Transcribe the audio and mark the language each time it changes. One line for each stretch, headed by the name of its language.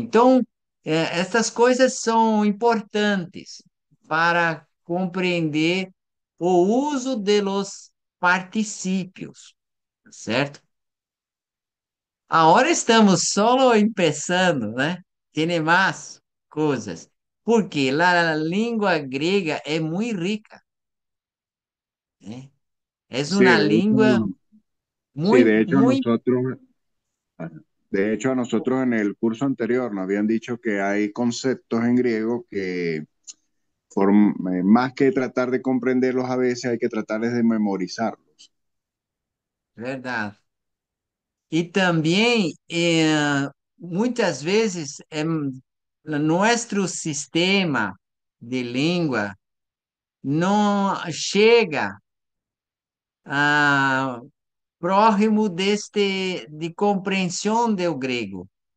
Portuguese: Então, essas coisas são importantes para compreender o uso de los particípios, certo? Agora estamos só começando, né? Tem mais coisas. Porque a língua grega é muito rica, né? É
Spanish: Sí,
Portuguese: uma língua
Spanish: sí,
Portuguese: muito, muito
Spanish: de hecho a nosotros en el curso anterior nos habían dicho que hay conceptos en griego que más que tratar de comprenderlos a veces hay que tratar de memorizarlos.
Portuguese: verdade. E também, muitas vezes, nosso sistema de língua não chega a próximo de compreensão do grego.